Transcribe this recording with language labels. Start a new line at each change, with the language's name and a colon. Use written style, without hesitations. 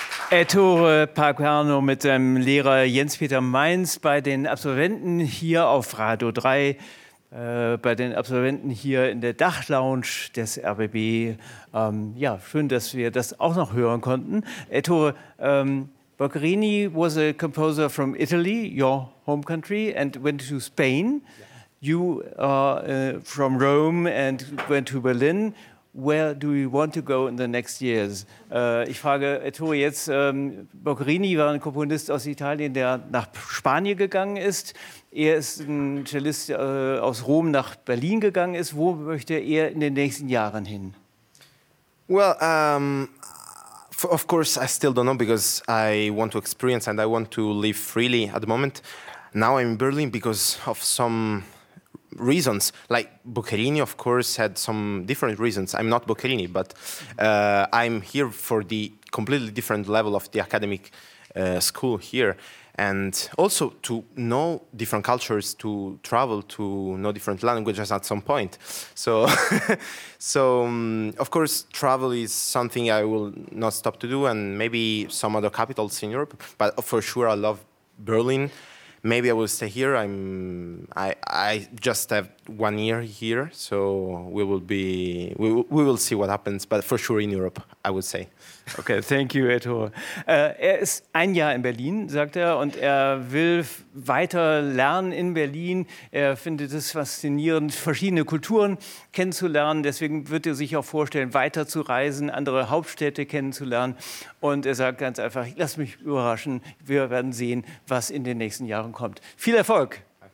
German: Ettore Paquerno mit seinem Lehrer Jens-Peter Mainz bei den Absolventen hier auf Radio 3, bei den Absolventen hier in der Dachlounge des RBB. Ja, schön, dass wir das auch noch hören konnten.
English: Ettore, Boccherini was a composer from Italy, your home country, and went to Spain. Yeah. You are from Rome and went to Berlin. Where do we want to go in the next years?
German: Ich frage Ettore jetzt, Boccherini war ein Komponist aus Italien, der nach Spanien gegangen ist. Er ist ein Cellist aus Rom nach Berlin gegangen ist. Wo möchte er in den nächsten Jahren hin?
English: Well, of course, I still don't know because I want to experience and I want to live freely at the moment. Now I'm in Berlin because of some reasons, like Boccherini, of course, had some different reasons. I'm not Boccherini, but I'm here for the completely different level of the academic school here. And also to know different cultures, to travel, to know different languages at some point. So, of course, travel is something I will not stop to do, and maybe some other capitals in Europe. But for sure, I love Berlin. Maybe I will stay here. I just have 1 year here, so we will see what happens. But for sure in Europe, I would say. Okay, thank you, Ettore.
German: Er ist ein Jahr in Berlin, sagt er, und er will weiter lernen in Berlin. Er findet es faszinierend, verschiedene Kulturen kennenzulernen. Deswegen wird er sich auch vorstellen, weiter zu reisen, andere Hauptstädte kennenzulernen. Und er sagt ganz einfach, lass mich überraschen. Wir werden sehen, was in den nächsten Jahren kommt. Viel Erfolg!